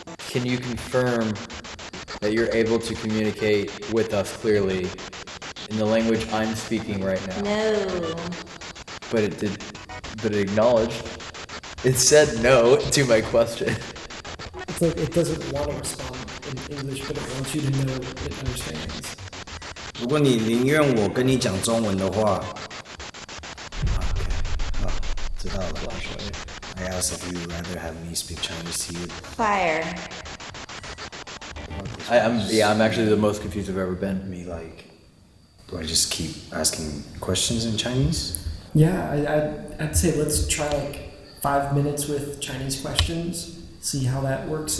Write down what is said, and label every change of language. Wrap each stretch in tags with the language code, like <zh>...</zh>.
<en>Can you confirm that you're able to communicate with us clearly in the language I'm speaking right now? No. But it acknowledged. It said no to my question. It's like it doesn't want to respond in English, but it wants you to know it understands.</en> <zh>如果你宁愿我跟你讲中文的话 ，OK， 好，知道了。</zh> <en>I asked if you would rather have me speak Chinese to you. Fire. I'm actually the most confused I've ever been. Me, like, do I just keep asking questions in Chinese? Yeah, I'd say let's try like 5 minutes with Chinese questions, see how that works.</en>